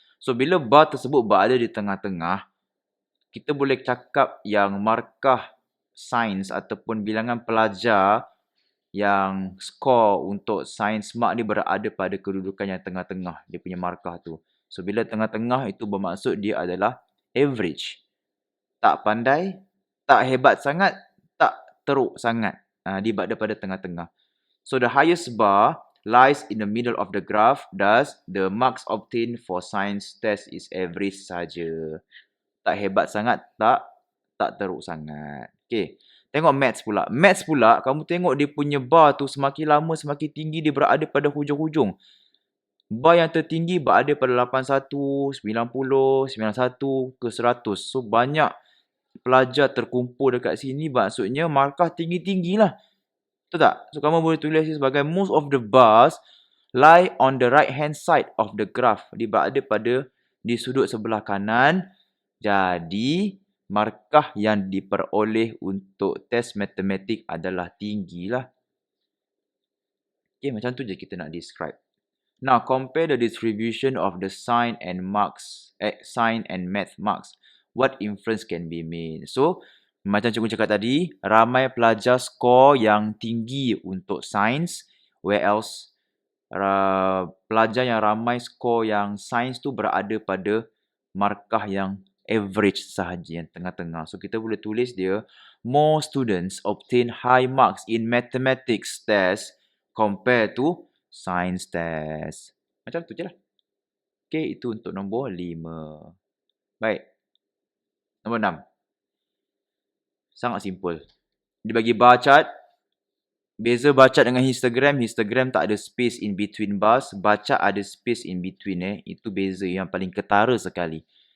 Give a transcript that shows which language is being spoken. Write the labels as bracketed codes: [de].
[ms] So, bila bar tersebut berada di tengah-tengah, kita boleh cakap yang markah sains ataupun bilangan pelajar yang skor untuk sains mark ni berada pada kedudukan yang tengah-tengah. Dia punya markah tu. So, bila tengah-tengah itu bermaksud dia adalah average. Tak pandai, tak hebat sangat, tak teruk sangat. Dia berada pada tengah-tengah. [en] So, the highest bar lies in the middle of the graph. Thus, the marks obtained for science test is average [ms] saja. Tak hebat sangat, tak teruk sangat. Okay. Tengok maths pula. Maths pula, kamu tengok dia punya bar tu semakin lama semakin tinggi dia berada pada hujung-hujung. Bar yang tertinggi berada pada 81, 90, 91 ke 100. So banyak pelajar terkumpul dekat sini, maksudnya markah tinggi-tinggi lah. Betul tak? So kamu boleh tulis sebagai [en] most of the bars lie on the right hand side of the graph. [ms] Dia berada di sudut sebelah kanan. Jadi markah yang diperoleh untuk test matematik adalah tinggi lah. Okay, macam tu je kita nak describe. [en] Now, compare the distribution of the sign and math marks. What inference can be made? [ms] So, macam cikgu cakap tadi, ramai pelajar skor yang tinggi untuk sains, whereas pelajar yang ramai skor yang sains tu berada pada markah yang average sahaja, yang tengah-tengah. [en] So, [ms] kita boleh tulis dia, [en] more students obtain high marks in mathematics test compared to science test. [ms] Macam tu je lah. Okay, itu untuk nombor 5. Baik. Nombor 6. Sangat simple. Dia bagi bar chart. Beza bar chart dengan histogram. [en] Histogram [ms] tak ada [en] space in between bars. Bar chart ada space in between. [ms] Itu beza yang paling ketara sekali.